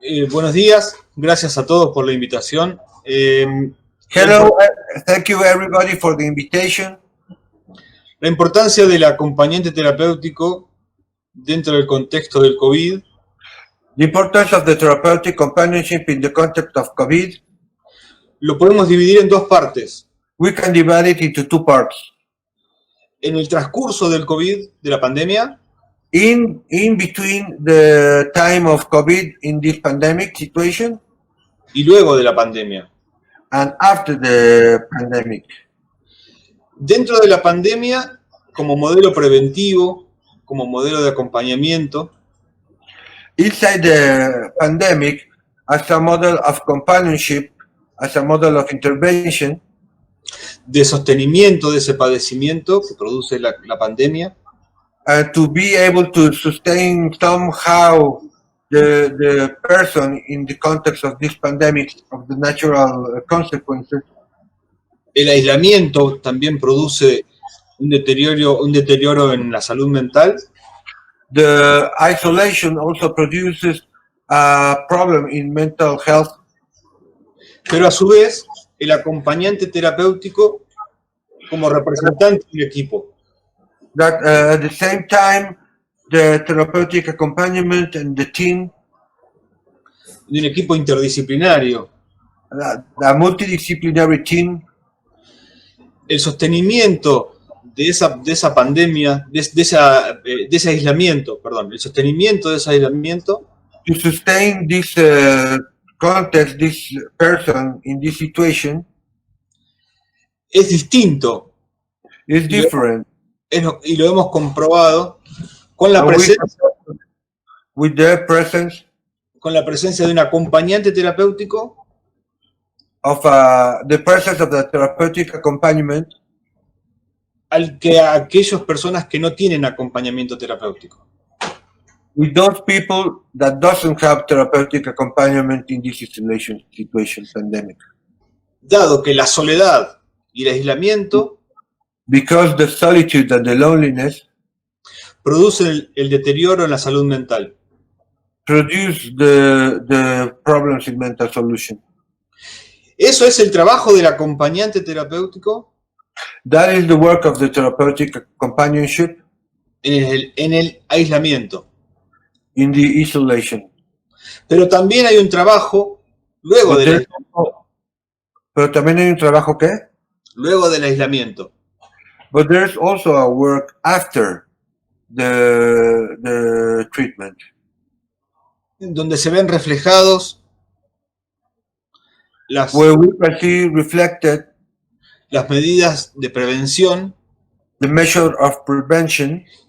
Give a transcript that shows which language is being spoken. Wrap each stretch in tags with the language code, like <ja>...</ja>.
<es>Buenos días, gracias a todos por la invitación.</es> <en>Hello, thank you everybody for the invitation.</en> <es>La importancia del acompañante terapéutico dentro del contexto del COVID.</es> <en>The importance of the therapeutic companionship in the context of COVID.</en> <es>Lo podemos dividir en 2 partes.</es> <en>We can divide it into 2 parts.</en> <es>En el transcurso del COVID, de la pandemia.</es> <en>In between the time of COVID in this pandemic situation.</en> <es>Y luego de la pandemia.</es> <en>And after the pandemic.</en> <es>Dentro de la pandemia, como modelo preventivo, como modelo de acompañamiento.</es> <en>Inside the pandemic, as a model of companionship, as a model of intervention.</en> <es>De sostenimiento de ese padecimiento que produce la pandemia.</es> <en>To be able to sustain somehow the person in the context of this pandemic, of the natural consequences.</en> <es>El aislamiento también produce un deterioro en la salud mental.</es> <en>The isolation also produces a problem in mental health.</en> <es>Pero a su vez, el acompañante terapéutico como representante del equipo.</es> <en>That at the same time, the therapeutic accompaniment and the team.</en> <es>De un equipo interdisciplinario.</es> <en>A multidisciplinary team.</en> <es>el sostenimiento de esa pandemia, de ese aislamiento, perdón, el sostenimiento de ese aislamiento</es> <en>to sustain this context, this person in this situation</en> <es>es distinto.</es> <en>is different.</en> <es>Y lo hemos comprobado con la</es> <en>And we-</en> <es>presencia,</es> <en>with the presence</en> <es>de un acompañante terapéutico</es> <en>of the presence of the therapeutic accompaniment</en> <es>al que a aquellas personas que no tienen acompañamiento terapéutico.</es> <en>with those people that doesn't have therapeutic accompaniment in this isolation situation, pandemic.</en> <es>Dado que la soledad y el aislamiento</es> <en>Because the solitude and the loneliness</en> <es>producen el deterioro en la salud mental.</es> <en>produce the problems in mental solution.</en> <es>Eso es el trabajo del acompañante terapéutico</es> <en>That is the work of the therapeutic companionship</en> <es>en el aislamiento.</es> <en>in the isolation.</en> <es>Pero también hay un trabajo luego Pero también hay un trabajo que? del aislamiento.</es> <en>But there's also a work after the treatment,</en> <es>Donde se ven reflejados las</es> <en>where we can see reflected</en> <es>medidas de prevención</es> <en>the measure of prevention</en>